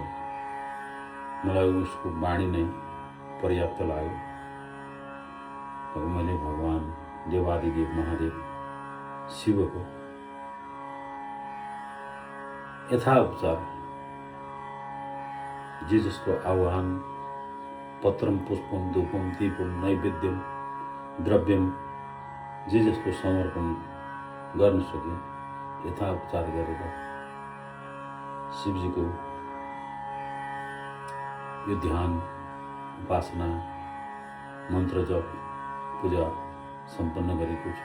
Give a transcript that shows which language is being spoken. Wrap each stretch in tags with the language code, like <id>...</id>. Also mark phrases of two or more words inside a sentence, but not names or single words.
<ne>मलाई उसको बाणी नै पर्याप्त लाग्यो। मैले भगवान देवादिदेव महादेव शिवको यथाउपचार जे जस्तो आह्वान,</ne> <sa>पत्रम पुष्पम धूपम दीपम नैवेद्यम द्रव्यम</sa> <ne>जे जस्तो समर्पण गर्न सके यथाउपचार गरेर शिवजीको यो ध्यान, उपासना, मन्त्र जप, पूजा सम्पन्न गरेको छु।</ne>